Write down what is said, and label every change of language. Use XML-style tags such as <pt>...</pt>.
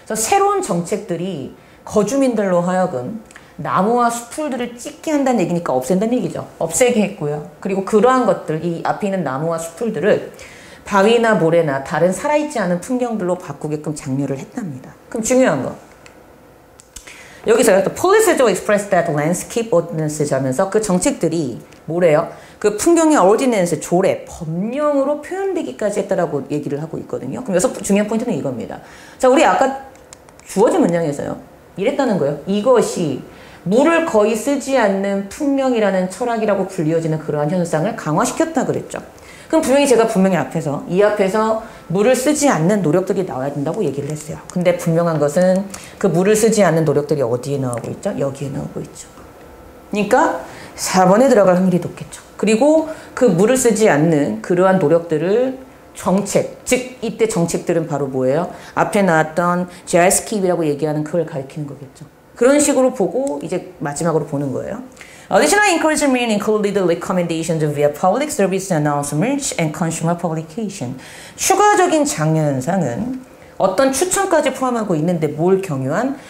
<ko>새로운 정책들이 거주민들로 하여금 나무와 숲들을 찢게 한다는 얘기니까 없앤다는 얘기죠. 없애게 했고요. 그리고 그러한 것들, 이 앞에 있는 나무와 숲들을 바위나 모래나 다른 살아있지 않은 풍경들로 바꾸게끔 장려를 했답니다. 그럼 중요한 거. 여기서요.</ko> <en>또 policies to express that landscape ordinances</en> <ko>하면서 그 정책들이 뭐래요? 그 풍경의 ordinance, 조례, 법령으로 표현되기까지 했다라고 얘기를 하고 있거든요. 그럼 여기서 중요한 포인트는 이겁니다. 자, 우리 아까 주어진 문장에서요. 이랬다는 거예요. 이것이 물을 거의 쓰지 않는 풍경이라는 철학이라고 불리워지는 그러한 현상을 강화시켰다 그랬죠. 그럼 분명히 앞에서 이 앞에서 물을 쓰지 않는 노력들이 나와야 된다고 얘기를 했어요. 근데 분명한 것은 그 물을 쓰지 않는 노력들이 어디에 나오고 있죠? 여기에 나오고 있죠. 그러니까 4번에 들어갈 확률이 높겠죠. 그리고 그 물을 쓰지 않는 그러한 노력들을 정책, 즉 이때 정책들은 바로 뭐예요? 앞에 나왔던 GRSK라고 얘기하는 그걸 가리키는 거겠죠. 그런 식으로 보고 이제 마지막으로 보는 거예요.</ko> <en>Additional encouragement included recommendations via public service announcements and consumer publication.</en> <ko>추가적인 장려 현상은 어떤 추천까지 포함하고 있는데 뭘 경유한?</ko>